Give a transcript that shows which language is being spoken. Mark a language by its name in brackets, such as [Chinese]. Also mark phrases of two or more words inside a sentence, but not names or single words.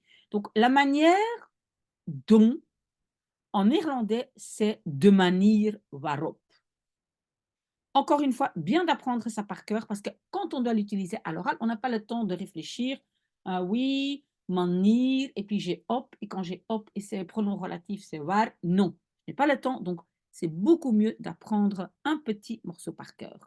[French] Donc, la manière dont, en néerlandais, c'est [Dutch] de manier waarop. [French] Encore une fois, bien d'apprendre ça par cœur parce que quand on doit l'utiliser à l'oral, on n'a pas le temps de réfléchir. Ah oui, manier, et puis j'ai op, et quand j'ai op et c'est pronom relatif, c'est waar. Non, je n'ai pas le temps, donc c'est beaucoup mieux d'apprendre un petit morceau par cœur.